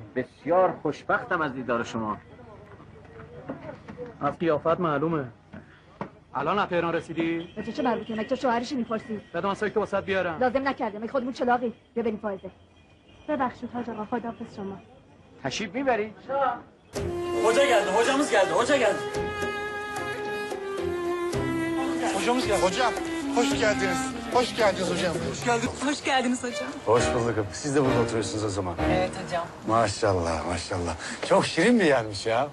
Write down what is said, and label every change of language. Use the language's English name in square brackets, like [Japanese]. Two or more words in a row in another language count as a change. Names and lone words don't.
[Persian] بسیار خوشبختم از دیدار شما. از قیافت معلومه. الان از تهران رسیدی؟ به چه مربوطه مگه تو شوهرشی میپرسی بده من سایت که واسط بیارم. لازم نکرده مگه خودمون چلاقی بیا بریم فائزه ببخشید حاج آقا خداحافظ شما تشریف میبری؟ [Turkish] Hoca geldi, hocamız geldi, hoca geldi. Hocam hoş geldiniz. Hoş geldiniz hocam. Hoş geldiniz hocam. Hoş bulduk. Siz de burada oturuyorsunuz o zaman. Evet hocam. Maşallah maşallah. Çok şirin bir yermiş ya.